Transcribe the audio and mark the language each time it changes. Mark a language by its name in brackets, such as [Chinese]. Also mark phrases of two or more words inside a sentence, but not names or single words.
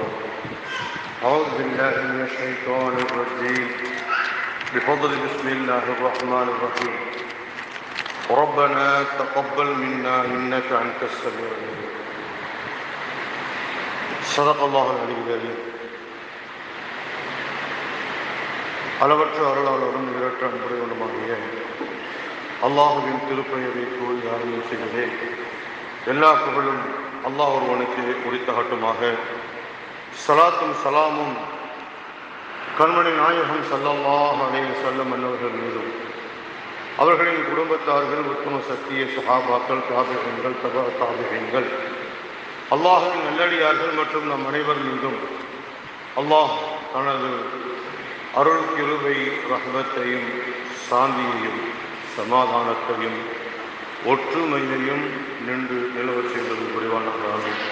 [Arabic] أعوذ بالله من الشيطان الرجيم بفضل بسم الله الرحمن الرحيم. ربنا تقبل منا إنك أنت السميع العليم. صدق الله العلي العظيم. [Tamil] அளவற்ற அருளாளரும் நிகரற்ற அன்புடையவனுமாகிய அல்லாஹுவின் திருப்பெயரை கூறி ஆரம்பம் செய்கிறேன். எல்லா புகழும் அல்லாஹ் ஒருவனுக்கு உரித்தாகட்டுமாக. ஸலாத்தும் ஸலாமும் கண்மணி நாயகம் [Arabic] صلى الله عليه وسلم [Tamil] அன்னவர்கள் மீதும் அவர்களின் குடும்பத்தார்கள், உத்தம சத்திய சஹாபாக்கள், தாபிஈன்கள், தபா தாபிஈன்கள், அல்லாஹ்வின் நல்லடியார்கள் மற்றும் நம் அனைவர் மீதும் அல்லாஹ் தனது அருள், கிருபை, ரஹ்மத்தையும் சாந்தியையும் சமாதானத்தையும் ஒற்றுமையையும் நின்று நிலவச் செய்வது புரிவானாக.